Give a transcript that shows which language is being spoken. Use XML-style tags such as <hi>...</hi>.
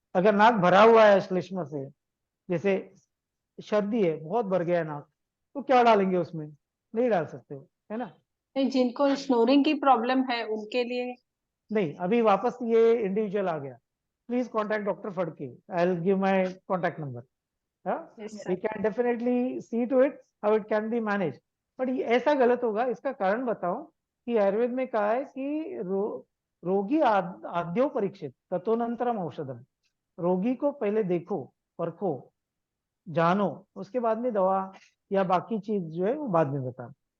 <hi>अगर नाक भरा हुआ है श्लेष्मा से, जैसे सर्दी है, बहुत भर गया है नाक, तो क्या डालेंगे उसमें? नहीं डाल सकते हो, है ना। नहीं, जिनको स्नोरिंग की प्रॉब्लम है उनके लिए। नहीं, अभी वापस ये इंडिविजुअल आ गया।</hi> <en>Please contact doctor Phadke, I will give my contact number. Yes, we sir. can definitely see to it how it can be managed।</en> <hi>But ये ऐसा गलत होगा, इसका कारण बताऊं कि आयुर्वेद में कहा है कि</hi> <sa>रोगी आद्यो परीक्षित ततोनंतरम औषधम।</sa> <hi>रोगी को पहले देखो, परखो, जानो, उसके बाद में दवा या बाकी चीज जो है वो बाद में बता।</hi>